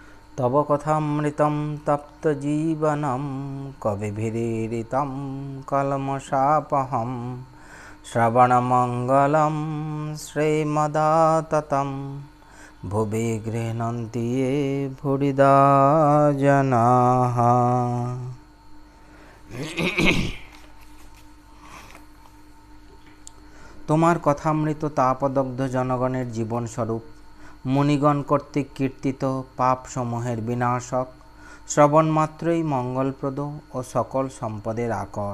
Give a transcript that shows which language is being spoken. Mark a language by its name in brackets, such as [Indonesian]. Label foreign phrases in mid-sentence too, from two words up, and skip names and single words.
[Sanskrit] तव कथामृतं तप्तजीवनं कविभिरीडितं कल्मषापहं श्रवणमङ्गलं श्रीमदाततं भुवि गृह्णन्ति ये भूरिदा जनाः। [Bangla] তোমার কথামৃত তাপদগ্ধ জনগণের জীবনস্বরূপ, মুনিগণ কর্তৃক কীর্তিত পাপসমূহের বিনাশক, শ্রবণমাত্রই মঙ্গলপ্রদ ও সকল সম্পদের আকর।